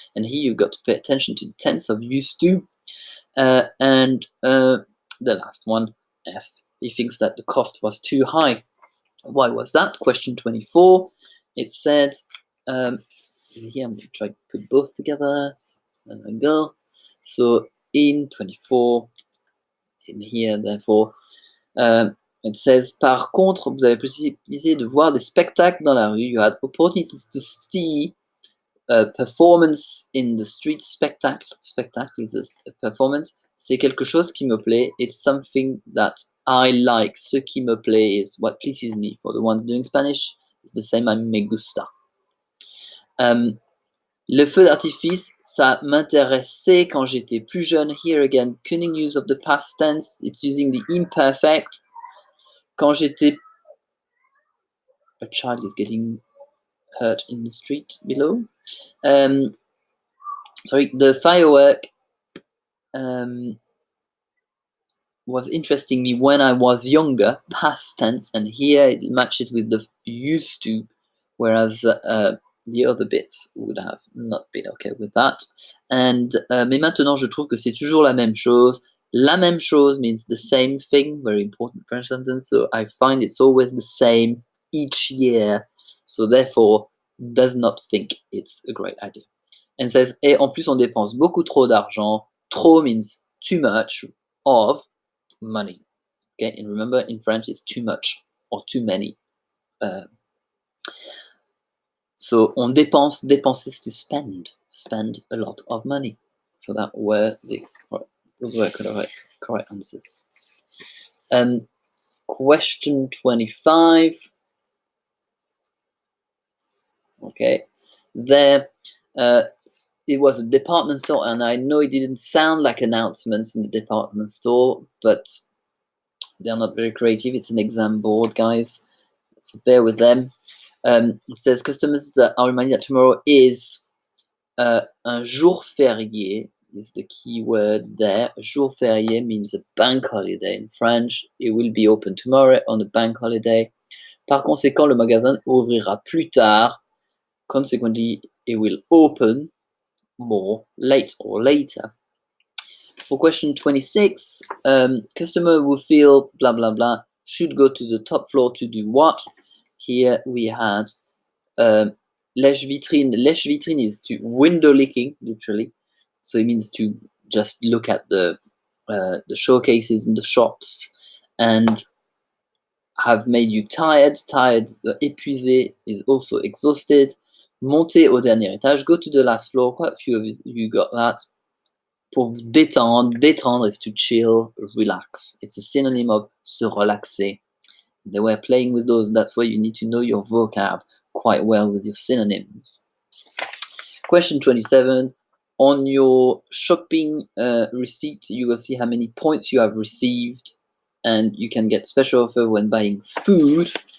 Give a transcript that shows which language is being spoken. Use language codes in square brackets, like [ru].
[en] And here you've got to pay attention to the tense of used to. And the last one, F, he thinks that the cost was too high. Why was that? Question 24. It said, here I'm going to try to put both together. And then go. So in 24, in here, therefore, it says, [fr] par contre, vous avez possibilité de voir des spectacles dans la rue. [en] You had opportunities to see a performance in the street. Spectacle is a performance. [fr] C'est quelque chose qui me plaît. [en] It's something that I like. [fr] Ce qui me plaît [en] is what pleases me. For the ones doing Spanish, it's the same. I'm [es] me gusta. [fr] Le feu d'artifice, ça m'intéressait quand j'étais plus jeune. [en] Here again, cunning use of the past tense. It's using the imperfect. [fr] Quand j'étais... [en] A child is getting hurt in the street below. Sorry, the firework was interesting me when I was younger, past tense, and here it matches with the used to, whereas the other bits would have not been okay with that. [fr] And mais maintenant, je trouve que c'est toujours la même chose. La même chose [en] means the same thing, very important French sentence, so I find it's always the same each year, so therefore does not think it's a great idea. And says, [fr] et en plus on dépense beaucoup trop d'argent. [en] Trop means too much of money. Okay, and remember in French it's too much or too many. So [fr] on dépense, [en] dépenser is to spend a lot of money. So those were correct answers. Question 25. Okay, there it was a department store, and I know it didn't sound like announcements in the department store, but they're not very creative. It's an exam board, guys, so bear with them. It says customers are reminded that tomorrow is un jour férié, is the key word there. Jour férié means a bank holiday in French. It will be open tomorrow on a bank holiday. [fr] Par conséquent, le magasin ouvrira plus tard. [en] Consequently, it will open more late or later. For question 26, customer will feel blah blah blah should go to the top floor to do what? Here we had lèche-vitrine. Lèche-vitrine is to window licking, literally. So it means to just look at the showcases in the shops and have made you tired. Tired, épuisé is also exhausted. [fr] Monter au dernier étage, [en] go to the last floor. Quite a few of you got that. [fr] Pour vous détendre, [en] détendre is to chill, relax. It's a synonym of se relaxer. They were playing with those, that's why you need to know your vocab quite well with your synonyms. Question 27. On your shopping receipt, you will see how many points you have received, and you can get special offer when buying food.